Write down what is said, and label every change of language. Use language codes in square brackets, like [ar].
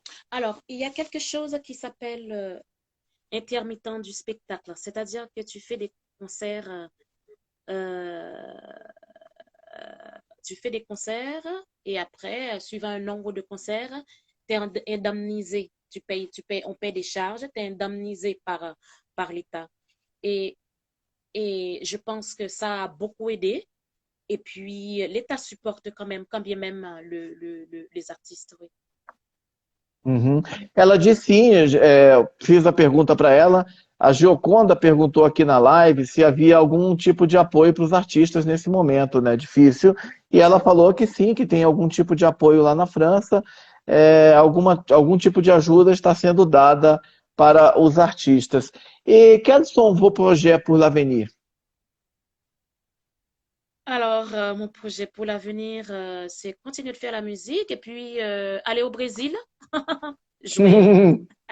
[fr] Alors, il y a quelque chose qui s'appelle intermittent du spectacle, c'est-à-dire que tu fais des concerts, euh, tu fais des concerts et après, suivant un nombre de concerts, tu es indemnisé. On paye des charges, tu es indemnisé par l'État. Et, et je pense que ça a beaucoup aidé. Et puis, l'État supporte quand bien même les artistes. Oui. Uhum. [pt] Ela disse sim, fiz a pergunta para ela. A Gioconda perguntou aqui na live se havia algum tipo de apoio para os artistas nesse momento, né, difícil. E ela falou que sim, que tem algum tipo de apoio lá na França, algum tipo de ajuda está sendo dada para os artistas. [fr] E quels sont vos projets pour l'avenir? Alors, mon projet pour l'avenir, c'est continuer de faire la musique et puis aller au Brésil, jouer.